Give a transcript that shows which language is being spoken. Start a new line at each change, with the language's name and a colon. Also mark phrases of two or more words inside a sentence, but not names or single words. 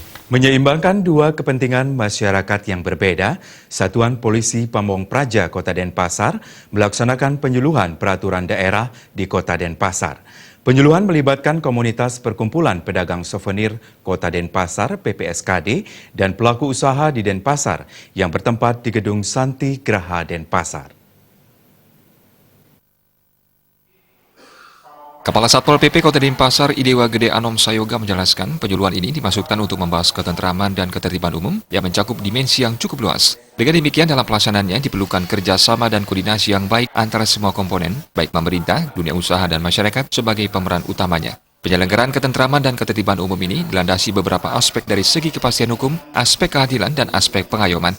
Indonesian: Menyeimbangkan dua kepentingan masyarakat yang berbeda, Satuan Polisi Pamong Praja Kota Denpasar melaksanakan penyuluhan peraturan daerah di Kota Denpasar. Penyuluhan melibatkan komunitas perkumpulan pedagang souvenir Kota Denpasar (PPSKD) dan pelaku usaha di Denpasar yang bertempat di Gedung Santi Graha Denpasar. Kepala Satpol PP Kota Denpasar Idewa Gede Anom Sayoga menjelaskan penyuluhan ini dimaksudkan untuk membahas ketentraman dan ketertiban umum yang mencakup dimensi yang cukup luas. Dengan demikian dalam pelaksanaannya diperlukan kerjasama dan koordinasi yang baik antara semua komponen, baik pemerintah, dunia usaha dan masyarakat sebagai pemeran utamanya. Penyelenggaraan ketentraman dan ketertiban umum ini dilandasi beberapa aspek dari segi kepastian hukum, aspek keadilan, dan aspek pengayoman.